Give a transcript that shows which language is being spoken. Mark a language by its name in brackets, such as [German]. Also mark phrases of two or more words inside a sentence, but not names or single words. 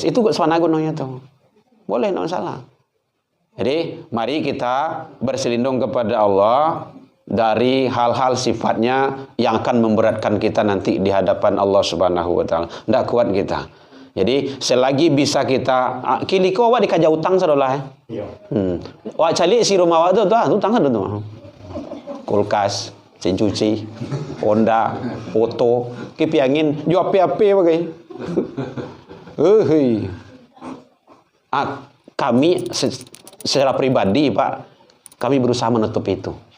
[Indonesian] Itu sana gunanya tuh. Boleh, tidak masalah. Jadi mari kita berselindung kepada Allah dari hal-hal sifatnya yang akan memberatkan kita nanti di hadapan Allah [Arabic] Subhanahu wa taala. [Indonesian] Tidak kuat kita. Jadi selagi bisa kita [Minangkabau] kiliko awak dikaja utang sadolah. [Indonesian] Iya. [Minangkabau] Awak cari si rumah awak tu utang tu. [Indonesian] Kulkas, mesin cuci, Honda, foto, kipi angin, jual apa-apa bagai. Kami secara pribadi Pak, kami berusaha menutup itu.